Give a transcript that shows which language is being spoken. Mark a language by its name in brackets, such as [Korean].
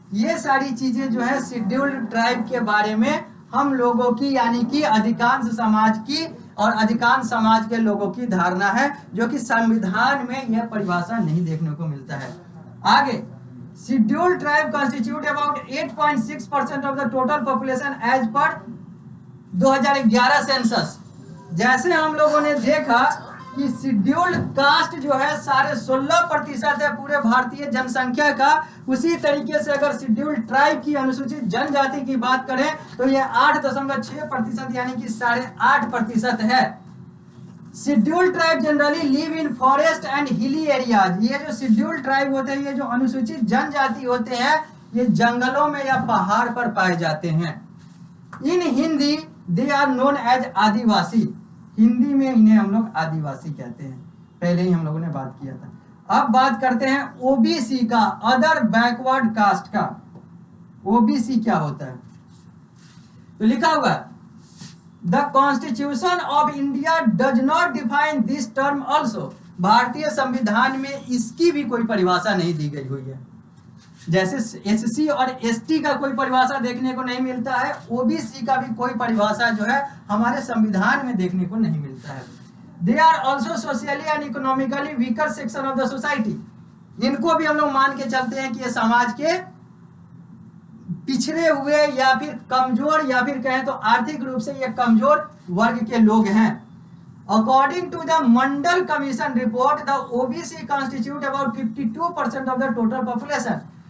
[Hindi] ये सारी चीजें जो है शेड्यूल्ड ट्राइब के बारे में हम लोगों की, यानी कि अधिकांश समाज की और अधिकांश समाज के लोगों की धारणा है, जो कि संविधान में यह परिभाषा नहीं देखने को मिलता है। [English] आगे, scheduled tribe constitute about 8.6% of the total population as per 2011 census. [Hindi] जैसे हम लोगों ने देखा कि शेड्यूल्ड कास्ट जो है 16.5% है पूरे भारतीय जनसंख्या का, उसी तरीके से अगर शेड्यूल्ड ट्राइब की, अनुसूचित जनजाति की बात करें तो यह 8.6% यानी कि 8.5% है। [English] Scheduled tribe generally live in forest and hilly areas. [Hindi] ये जो शेड्यूल्ड ट्राइब होते हैं, ये जो अनुसूचित जनजाति होते हैं, ये जंगलों में या पहाड़ पर पाए जाते हैं। [English] In Hindi they are known as Adivasi. [Hindi] हिंदी में इन्हें हम लोग आदिवासी कहते हैं, पहले ही हम लोगों ने बात किया था। अब बात करते हैं ओबीसी का, अदर बैकवर्ड कास्ट का। ओबीसी क्या होता है? तो लिखा हुआ है [English] The Constitution of India does not define this term also. [Hindi] भारतीय संविधान में इसकी भी कोई परिभाषा नहीं दी गई हुई है। जैसे एससी और एसटी का कोई परिभाषा देखने को नहीं मिलता है, ओबीसी का भी कोई परिभाषा जो है हमारे संविधान में देखने को नहीं मिलता है। [English] They are also socially and economically weaker section of the society. [Hindi] इनको भी हम लोग मान के चलते हैं कि ये समाज के पिछड़े हुए या फिर कमजोर, या फिर कहें तो आर्थिक रूप से ये कमजोर वर्ग के लोग हैं। [English] According to the Mandal commission report, the OBC constitute about 52% of the total population.